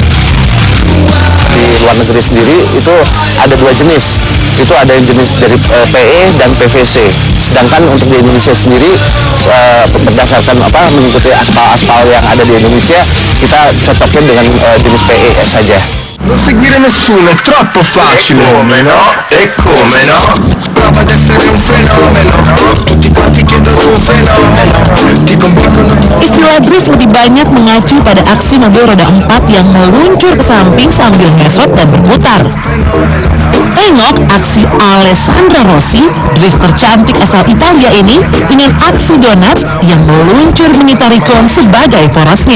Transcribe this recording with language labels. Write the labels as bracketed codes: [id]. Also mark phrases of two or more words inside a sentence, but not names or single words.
[id] Di luar negeri sendiri itu ada dua jenis. Itu ada yang jenis dari PE dan PVC. Sedangkan untuk di Indonesia sendiri berdasarkan mengikuti aspal-aspal yang ada di Indonesia, kita cocokkan dengan jenis PE saja. [it] Non seguire nessuno è troppo facile. Come no? E come no? Prova ad essere un fenomeno. Tutti quanti chiedono un fenomeno. Ti convincono. [id] Istilah drift lebih banyak mengacu pada aksi mobil roda 4 yang meluncur ke samping sambil ngesot dan berputar. Tengok aksi Alessandra Rossi, drifter cantik asal Italia ini, dengan aksi donat yang meluncur mengitari kon sebagai porosnya.